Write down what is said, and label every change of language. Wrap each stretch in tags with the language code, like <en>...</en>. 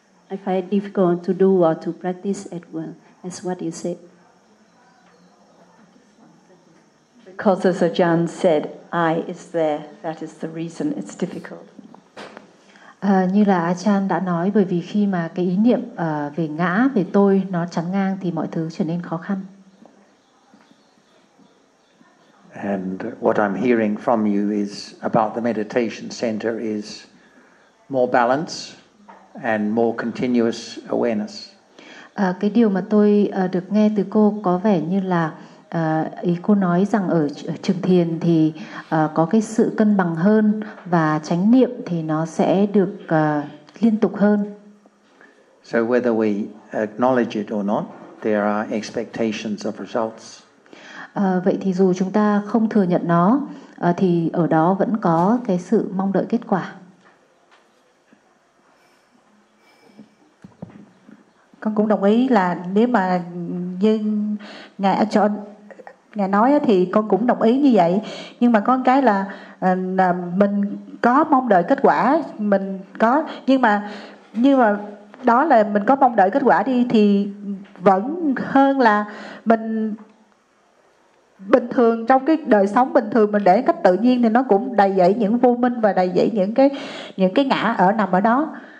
<en>I find it difficult to do or to practice at well. That's what you said. Because as Ajahn said, I is there. That is the reason it's difficult.</en> <vi>Như là Ajahn đã nói, bởi vì khi mà cái ý niệm về ngã, về tôi nó chắn ngang thì mọi thứ trở nên khó khăn.</vi> <en>And what I'm hearing from you is about the meditation center is more balance and more continuous awareness.</en> <vi>Cái điều mà tôi được nghe từ cô có vẻ như là ý cô nói rằng ở trường thiền thì có cái sự cân bằng hơn và chánh niệm thì nó sẽ được liên tục hơn.</vi> <en>So whether we acknowledge it or not, there are expectations of results.</en> <vi>Vậy thì dù chúng ta không thừa nhận nó thì ở đó vẫn có cái sự mong đợi kết quả. Con cũng đồng ý là nếu mà như ngài cho ngài nói thì con cũng đồng ý như vậy, nhưng mà có một cái là mình có mong đợi kết quả, mình có, nhưng mà đó là mình có mong đợi kết quả đi thì vẫn hơn là mình bình thường trong cái đời sống bình thường mình để cách tự nhiên thì nó cũng đầy dẫy những vô minh và đầy dẫy những cái ngã ở nằm ở đó.</vi>